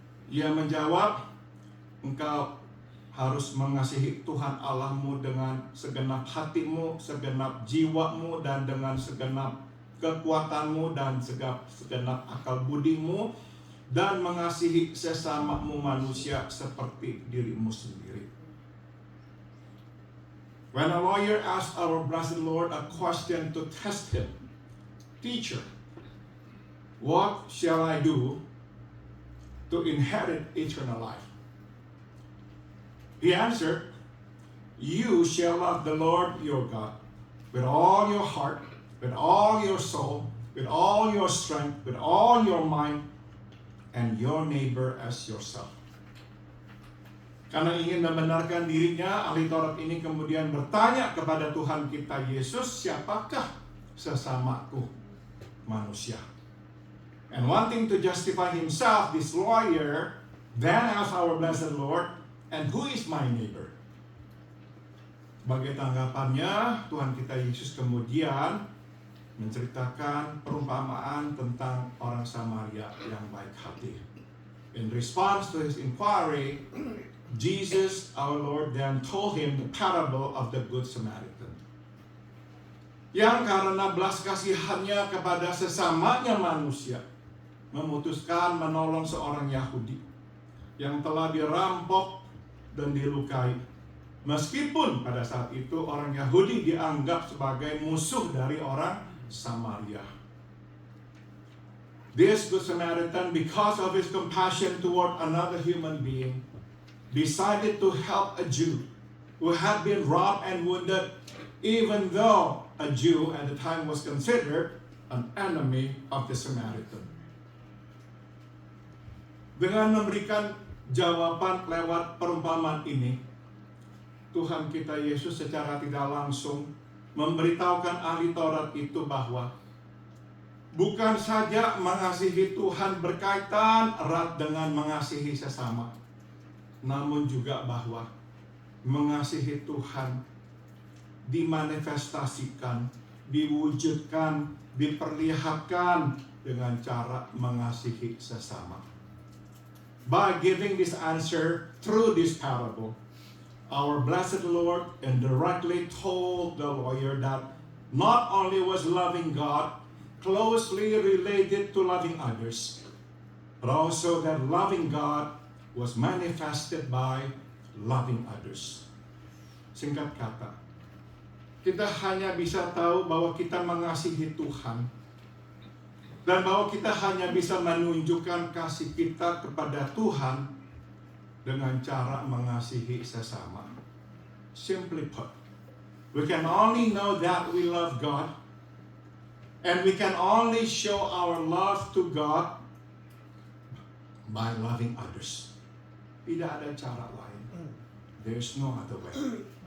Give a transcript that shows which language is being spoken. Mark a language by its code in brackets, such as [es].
[id] Ia menjawab, engkau harus mengasihi Tuhan Allahmu dengan segenap hatimu, segenap jiwamu, dan dengan segenap kekuatanmu dan segenap akal budimu, dan mengasihi sesamamu manusia seperti dirimu sendiri. [en] When a lawyer asked our blessed Lord a question to test him, Teacher, what shall I do to inherit eternal life? He answered, you shall love the Lord your God with all your heart, with all your soul, with all your strength, with all your mind, and your neighbor as yourself. [id] Karena ingin membenarkan dirinya, ahli Taurat ini kemudian bertanya kepada Tuhan kita Yesus, siapakah sesamaku manusia? [en] And wanting to justify himself, this lawyer then asked our blessed Lord, and who is my neighbor? [id] Sebagai tanggapannya, Tuhan kita Yesus kemudian menceritakan perumpamaan tentang orang Samaria yang baik hati. [en] In response to his inquiry, Jesus, our Lord, then told him the parable of the Good Samaritan. [id] Yang karena belas kasihannya kepada sesamanya manusia, memutuskan menolong seorang Yahudi yang telah dirampok dan dilukai. Meskipun pada saat itu orang Yahudi dianggap sebagai musuh dari orang Samaria. [en] This Good Samaritan, because of his compassion toward another human being, decided to help a Jew who had been robbed and wounded, even though a Jew at the time was considered an enemy of the Samaritan. [id] Dengan memberikan jawaban lewat perumpamaan ini, Tuhan kita Yesus secara tidak langsung memberitahukan ahli Taurat itu bahwa bukan saja mengasihi Tuhan berkaitan erat dengan mengasihi sesama, namun juga bahwa mengasihi Tuhan dimanifestasikan, diwujudkan, diperlihatkan dengan cara mengasihi sesama. [en] By giving this answer through this parable, our blessed Lord indirectly told the lawyer that not only was loving God closely related to loving others, but also that loving God was manifested by loving others. [id] Singkat kata, kita hanya bisa tahu bahwa kita mengasihi Tuhan dan bahwa kita hanya bisa menunjukkan kasih kita kepada Tuhan dengan cara mengasihi sesama. [en] Simply put, we can only know that we love God, and we can only show our love to God by loving others. [id] Tidak ada cara lain. [en] There's no other way.